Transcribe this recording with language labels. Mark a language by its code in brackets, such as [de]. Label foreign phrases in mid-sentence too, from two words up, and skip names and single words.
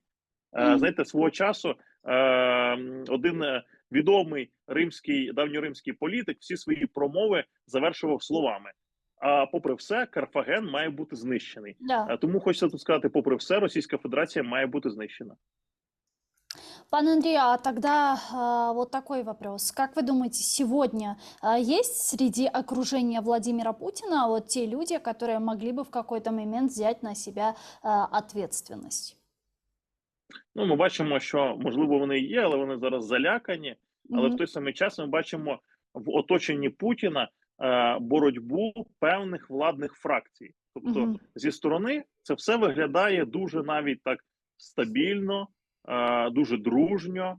[uk] Знаєте, свого часу один відомий давньоримський політик всі свої промови завершував словами: а попри все, Карфаген має бути знищений. Да. Тому хочеться тут сказати, попри все, Російська Федерація має бути знищена. [ru] Пан Андрей, а тогда вот такой вопрос. Как вы думаете, сегодня есть среди окружения Владимира Путина вот те люди, которые могли бы в какой-то момент взять на себя ответственность? [uk] Ми бачимо, що, можливо, вони є, але вони зараз залякані. Але в той самий час ми бачимо в оточенні Путіна боротьбу певних владних фракцій. Тобто зі сторони це все виглядає дуже навіть так стабільно, дуже дружньо.